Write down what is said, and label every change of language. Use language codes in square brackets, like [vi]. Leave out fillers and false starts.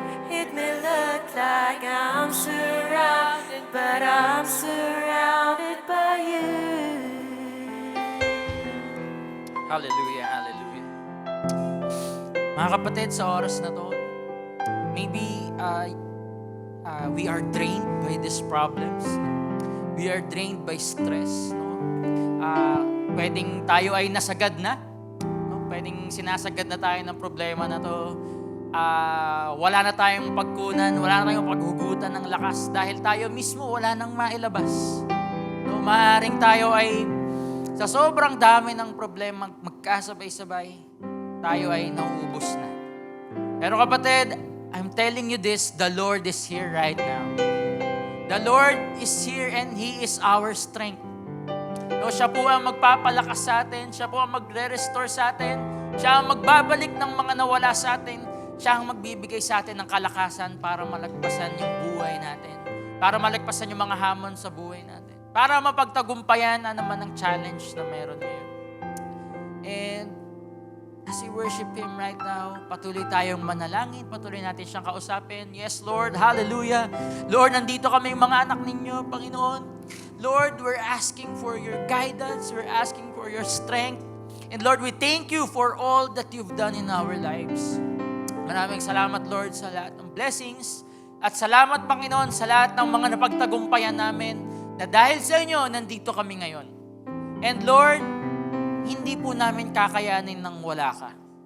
[en] It may look like I'm surrounded, but I'm surrounded by you. Hallelujah, hallelujah. [tl] Mga kapatid, sa oras na to, [en] maybe we are drained by these problems. We are drained by stress. [tl] No? Pwedeng tayo ay nasagad na. No? Pwedeng sinasagad na tayo ng problema na to. Wala na tayong pagkunan, wala na tayong paghugutan ng lakas dahil tayo mismo wala nang mailabas. No? Maaaring tayo ay sa sobrang dami ng problema magkasabay-sabay, tayo ay nauubos na. Pero kapatid, [en] I'm telling you this, the Lord is here right now. The Lord is here and He is our strength. [tl] No, siya po ang magpapalakas sa atin, siya po ang magre-restore sa atin, siya ang magbabalik ng mga nawala sa atin, siya ang magbibigay sa atin ng kalakasan para malagpasan yung buhay natin, para malagpasan yung mga hamon sa buhay natin, para mapagtagumpayan na naman ang challenge na meron ngayon. [en] And as we worship Him right now, [tl] patuloy tayong manalangin, patuloy natin siyang kausapin. Yes, Lord, hallelujah. Lord, nandito kami mga anak ninyo, Panginoon. [en] Lord, we're asking for your guidance, we're asking for your strength. And Lord, we thank you for all that you've done in our lives. [tl] Maraming salamat, Lord, sa lahat ng blessings. At salamat, Panginoon, sa lahat ng mga napagtagumpayan namin na dahil sa inyo, nandito kami ngayon. And Lord, hindi po namin kakayanin nang wala ka.